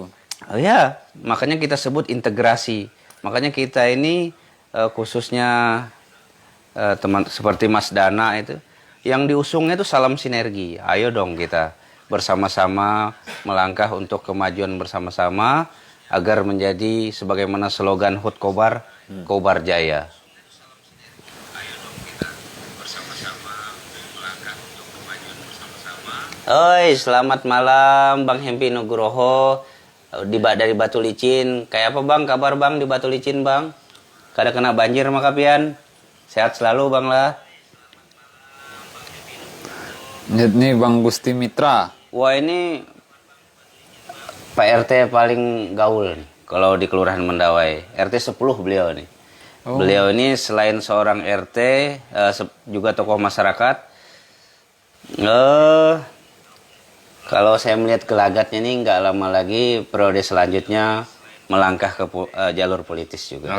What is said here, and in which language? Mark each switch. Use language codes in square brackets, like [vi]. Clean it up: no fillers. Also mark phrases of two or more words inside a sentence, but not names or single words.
[id] oh ya, makanya kita sebut integrasi. Makanya kita ini khususnya teman seperti Mas Dana itu yang diusungnya itu salam sinergi. Ayo dong kita bersama-sama melangkah untuk kemajuan bersama-sama agar menjadi sebagaimana slogan HUT Kobar, Kobar Jaya. Oi, selamat malam Bang Hempi Nugroho dari Batu Licin. [bjn] Kayak apa Bang kabar Bang di Batu Licin Bang? Kada kena banjir maka pian. [id] Sehat selalu Bang lah. Ini Bang Gusti Mitra. Wah ini Pak RT paling gaul nih kalau di Kelurahan Mendawai. RT 10 beliau nih. Oh. Beliau ini selain seorang RT juga tokoh masyarakat. Kalau saya melihat gelagatnya nih nggak lama lagi periode selanjutnya melangkah ke jalur politis juga.